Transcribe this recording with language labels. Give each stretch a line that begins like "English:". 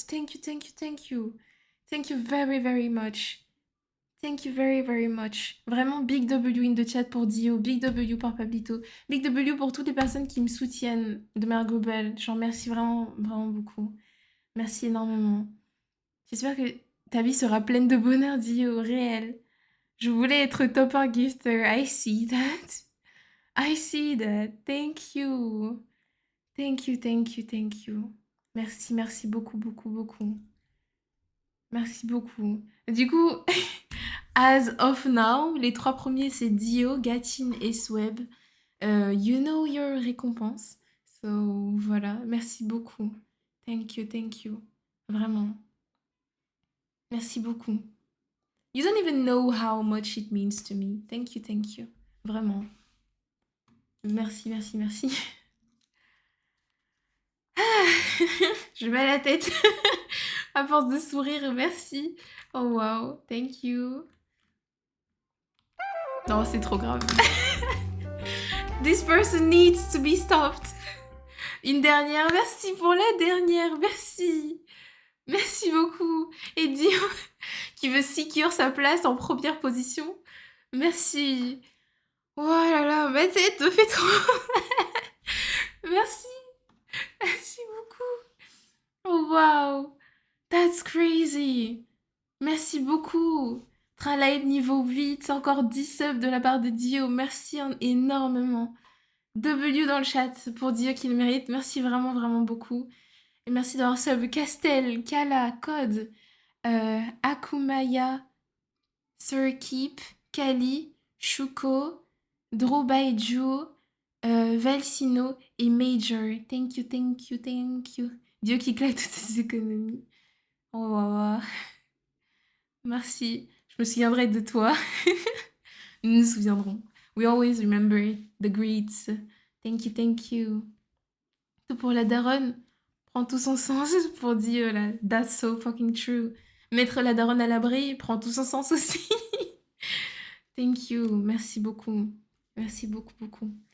English: Thank you, thank you, thank you. Thank you very, very much. Thank you very, very much.
French: Vraiment,
English: big W in the chat
French: pour Dio, big W pour Pablito, big W pour toutes les personnes qui me soutiennent de Margot Bell. J'en remercie vraiment, vraiment beaucoup. Merci énormément. J'espère que ta vie sera pleine de bonheur, Dio, réel. Je voulais être top 1 gifter.
English: I see that. I see that. Thank you. Thank you, thank you, thank you.
French: Merci, merci beaucoup, beaucoup, beaucoup. Merci beaucoup. Du coup,
English: as of now,
French: les 3 premiers, c'est Dio, Gatin et Sweb.
English: You know your récompense. So,
French: voilà. Merci beaucoup.
English: Thank you, thank you.
French: Vraiment. Merci beaucoup.
English: You don't even know how much it means to me. Thank you, thank you.
French: Vraiment. Merci, merci, merci. Je mets la tête à force de sourire, merci.
English: Oh wow, thank you.
French: Non, c'est trop grave.
English: This person needs to be stopped.
French: Une dernière, merci pour la dernière, merci. Merci beaucoup. Et Dio, qui veut secure sa place en première position. Merci. Oh là là, ma tête me fait trop mal. Merci. Merci beaucoup. Oh wow.
English: That's crazy.
French: Merci beaucoup. Tralight niveau 8, encore 10 subs de la part de Dio. Merci énormément. W dans le chat pour Dio qu'il mérite. Merci vraiment, vraiment beaucoup. Et merci d'avoir sub Castel, Kala, Code, Akumaya, Surkeep, Kali, Shuko, Drobaiju, Valsino et Major.
English: Thank you, thank you, thank you.
French: Dio qui claque toutes ses économies. Oh, wow. Merci. Je me souviendrai de toi. Nous nous souviendrons.
English: We always remember the greets. Thank you, thank you.
French: Tout pour la daronne. Prend tout son sens pour dire là.
English: That's so fucking true.
French: Mettre la daronne à l'abri prend tout son sens aussi.
English: Thank you.
French: Merci beaucoup. Merci beaucoup, beaucoup.